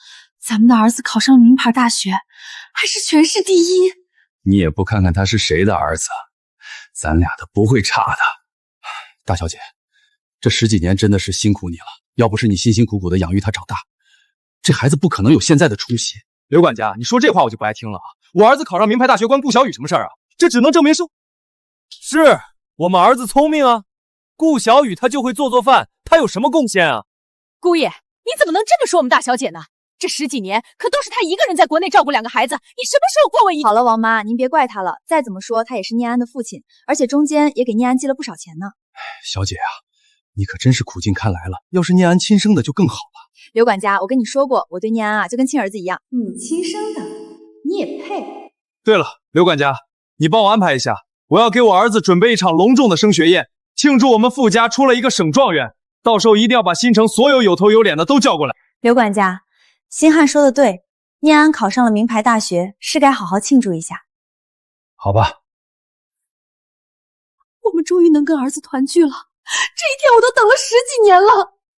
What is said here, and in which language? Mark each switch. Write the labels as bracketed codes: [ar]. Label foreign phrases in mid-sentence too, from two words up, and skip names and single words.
[zh] 咱們的兒子考上了名牌大學，還是全市第一。你也不看看他是誰的兒子，咱倆的不會差的。大小姐，這10幾年真的是辛苦你了，要不是你辛辛苦苦的養育他長大，這孩子不可能有現在的出息。劉管家，你說這話我就不愛聽了啊！我兒子考上名牌大學關顧小雨什麼事兒啊？這只能證明是我們兒子聰明啊。顧小雨他就會做飯，他有什麼貢獻啊？姑爺，你怎麼能這麼說我們大小姐呢？這10幾年可都是她一個人在國內照顧2個孩子，你什麼時候過問一？好了，王媽，您別怪他了。再怎麼說，他也是念安的父親，而且中間也給念安寄了不少錢呢。小姐啊， 你可真是苦尽甘来了。要是念安亲生的就更好了。刘管家，我跟你说过，我对念安啊就跟亲兒子一樣。你亲生的，你也配？对了，刘管家，你帮我安排一下，我要给我兒子準備一場隆重的升學宴，慶祝我們傅家出了一個省狀元。到時候一定要把新城所有有頭有臉的都叫過來。劉管家，星漢說的对，念安考上了名牌大學，是該好好慶祝一下。好吧。我們終於能跟兒子團聚了，這一天我都等了10幾年了。